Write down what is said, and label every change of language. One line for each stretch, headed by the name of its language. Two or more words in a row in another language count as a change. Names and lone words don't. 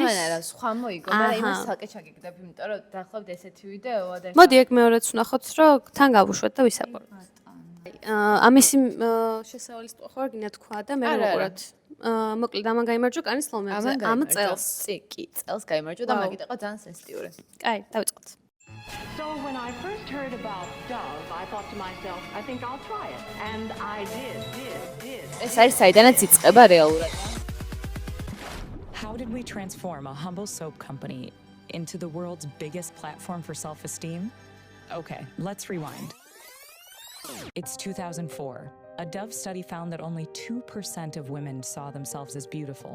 Georgian: ამან არა, სხვა მოიგო, მაგრამ იმას ცალკე ჩაგიგდებ, იმიტომ რომ დაახლოებით ესეთი ვიდეოა და მოდი ეგ მეორეც ვნახოთ, რომ თან გავუშვათ და ვისაუბროთ. ამისი შესავალი სტო ხო გინდა თქვა და მე ვუყუროთ. მოკლედ ამან გაიმარჯვა კანის ლომებზე ამ წელს. კი, წელს გაიმარჯვა და მაგით იყო ძალიან სენსიტიური. კაი, დავიწყოთ.
English: So when I first heard about Dove, I thought to myself, I think I'll try it. And I did.
Georgian: ეს არის საიდანაც იწყება რეალურად.
English: How did we transform a humble soap company into the world's biggest platform for self-esteem? Okay, let's rewind. It's 2004. A Dove study found that only 2% of women saw themselves as beautiful.